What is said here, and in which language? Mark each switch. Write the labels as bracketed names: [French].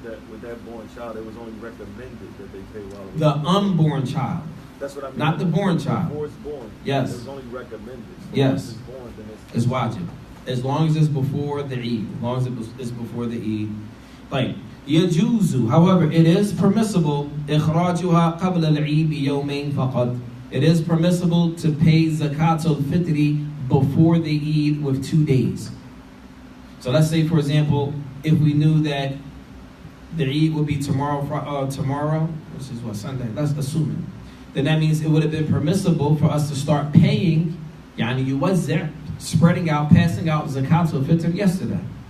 [English] With that born child, it was only recommended that they pay while it was The born. unborn child. That's what I mean. Not the born child. Before it's born. Yes. It was only recommended. So Yes. once it's born, then It's wajib. As long as it's before the Eid. As long as it's before the Eid. Like, yajuzu. However, it is permissible. [Arabic] إخراجها قبل العيد بيومين فقط. [English] It is permissible to pay Zakat al-Fitri before the Eid with 2 days. So let's say, for example, if we knew that the Eid would be tomorrow, which is what, Sunday, that's assuming. Then that means it would have been permissible for us to start paying, yani yuwazzi', spreading out, passing out Zakat al-Fitr yesterday.